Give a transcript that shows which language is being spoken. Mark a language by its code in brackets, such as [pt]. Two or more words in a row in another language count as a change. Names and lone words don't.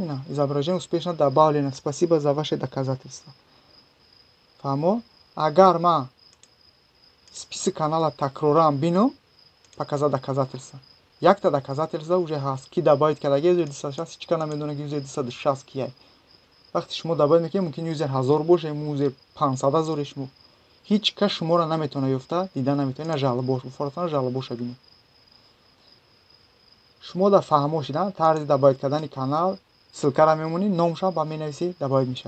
[ru] Ина изображение успешно добавлено, спасибо за ваши доказательства. [tg] Фаҳмо, агар ман [ru] список канала [tg] такроран бинам, [ru] показать доказательства. [tg] Якта [ru] доказательства уже [tg] ҳаст. Ки добавить кардаги юзер 260 ҳеҷ кас намедона ки юзер 260 кияй. вақте шумо добавить мекунед, мумкин юзер 1000 боше, юзер 500 000 шумо. ҳеҷ кас шуморо наметавона ёфта, дида наметавона. Ина жалобош, фортан жалобоша бинед. шумо дар фаҳмо шида тарзи добавить кардани канал, ссилкаро мемонед, номшо ба менависед, добавить мешавад.